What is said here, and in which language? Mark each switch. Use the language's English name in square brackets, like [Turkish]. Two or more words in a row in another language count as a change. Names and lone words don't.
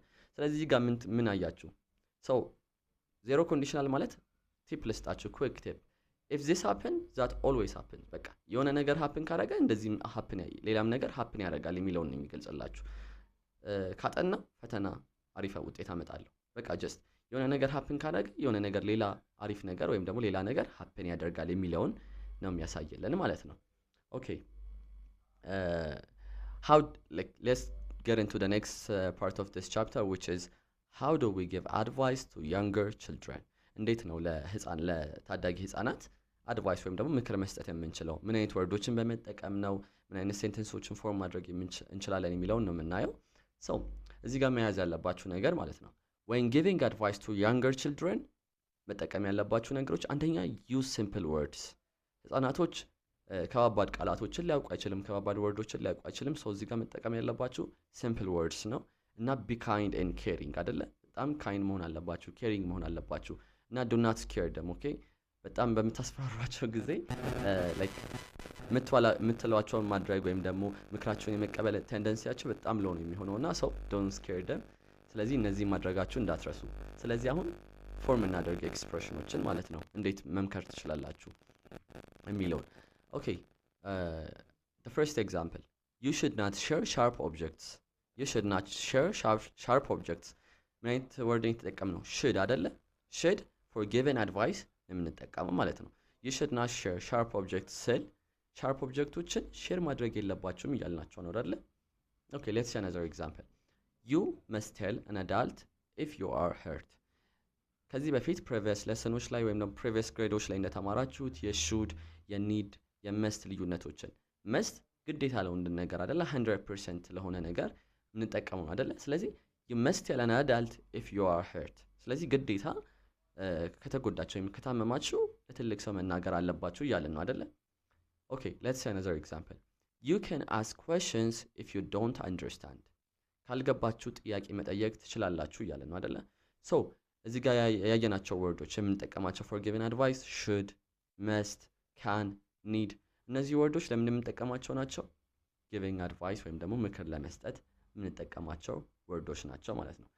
[Amharic] ስለዚህ ጋር ምን አያችሁ? ሶ [English] zero conditional [Amharic] ማለት ቲፕ ልስጣችሁ፣ [English] quick tip። if this happen that always happen። [Amharic] በቃ የሆነ ነገር ሃፕን ካደረገ እንደዚህ ሃፕን ሌላም ነገር ሃፕን ያደርጋል የሚለውን ነው የሚገልጽላችሁ። ካጠና ፈተና አሪፍ ውጤት አመጣለሁ። በቃ ጀስት የሆነ ነገር ሃፕን ካደረገ የሆነ ነገር ሌላ አሪፍ ነገር ወይም ደግሞ ሌላ ነገር ሃፕን ያደርጋል የሚለውን ነው የሚያሳየልን ማለት ነው። ኦኬ [English] how like let's get into the next part of this chapter, which is how do we give advice to younger children? [Amharic] እንዴት ነው ለታዳጊ ህፃናት አድቫይስ ወይም ደግሞ ምክር መስጠት የምንችለው? ምን አይነት ወርዶችን በመጠቀም ነው? ምን አይነት ሴንተንሶችን ፎርም ማድረግ እንችላለን የሚለውን ነው የምናየው። ሶ እዚህ ጋር መያዝ ያለባችሁ ነገር ማለት ነው [English] when giving advice to younger children [Amharic] መጠቀም ያለባችሁ ነገሮች፣ አንደኛ [English] use simple words። [Amharic] ህፃናቶች ከባባድ ቃላቶችን ሊያውቁ አይችልም፣ ከባባድ ወርዶችን ሊያውቁ አይችልም። ሶ እዚህ ጋር መጠቀም ያለባችሁ [English] simple words [Amharic] ነው። እና [English] be kind and caring [Amharic] አይደለ? በጣም ካይንድ መሆን አለባችሁ፣ ኬሪንግ መሆን አለባችሁ። እና [English] do not scare them። [Amharic] ኦኬ በጣም በምታስፈራሯቸው ጊዜ ላይክ የምትሏቸውን ማድረግ ወይም ደግሞ ምክራቸውን የመቀበል ቴንደንሲያቸው በጣም ሎው ነው የሚሆነውና ሰው [English] don't scare them። [Amharic] ስለዚህ እነዚህ ማድረጋችሁ እንዳትረሱ። ስለዚህ አሁን ፎርም እናደርግ ኤክስፕሬሽኖችን ማለት ነው፣ እንዴት መምከር ትችላላችሁ የሚለውን። [English] Okay, the first example, you should not share sharp objects. You should not share sharp objects. [Amharic] ምን አይነት ወርዲንግ ተጠቀም ነው? should አይደለ? [English] should for given advice [Amharic] የምንጠቀመው ማለት ነው። [English] you should not share sharp objects [Amharic] ስል [English] sharp objects [Amharic] ሼር ማድረግ የለባችሁም እያልናቸው ነው አይደለ? [English] okay, let's see another example. you must tell an adult if you are hurt. [Amharic] ከዚህ በፊት [English] previous lessons [Amharic] ላይ ወይም ደግሞ [English] previous grades [Amharic] ላይ እንደተማራችሁት የሹድ የኒድ የመስት ልዩነቶችን መስት ግዴታ ለሆነ ነገር አይደለ 100% ለሆነ ነገር እንጠቀመው አይደለ ስለዚህ [English] you must tell an adult if you are hurt [Amharic] ስለዚህ ግዴታ ከተጎዳችሁ ወይም ከታመማችሁ ለትልቅ ሰው መናገር አለባችሁ እያልን ነው አይደለ [English] okay let's see another example you can ask questions if you don't understand [Amharic] ካልገባችሁ ጥያቄ መጠየቅ ትችላላችሁ እያልን ነው አይደለ so እዚህ ጋር ያየናቸው ወርዶች የምንጠቀማቸው [English] for giving advice should must can need [Amharic] እነዚህ ወርዶች ለምን የምንጠቀማቸው ናቸው [English] giving advice [Amharic] ወይም ደግሞ ምክር ለመስጠት የምንጠቀማቸው ወርዶች ናቸው ማለት ነው